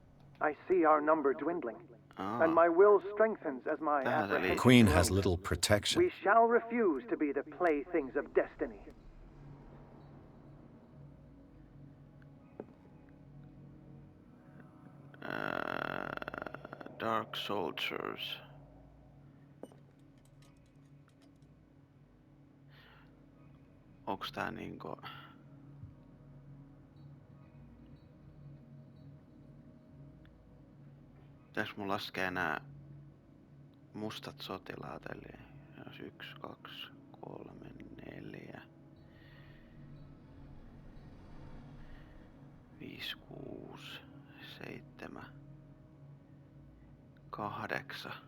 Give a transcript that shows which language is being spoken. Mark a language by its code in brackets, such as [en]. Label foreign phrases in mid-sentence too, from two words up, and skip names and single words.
[en] I see our number dwindling, and my will strengthens as my [fi] Tähän se [en] The apprehension Queen grows. has little protection. We shall refuse to be the playthings of destiny. Dark Soldiers. [fi] Onks tää niinku... Pitäis mun laskea nää mustat sotilaat, eli jos 1, 2, 3, 4, 5, 6, 7, 8.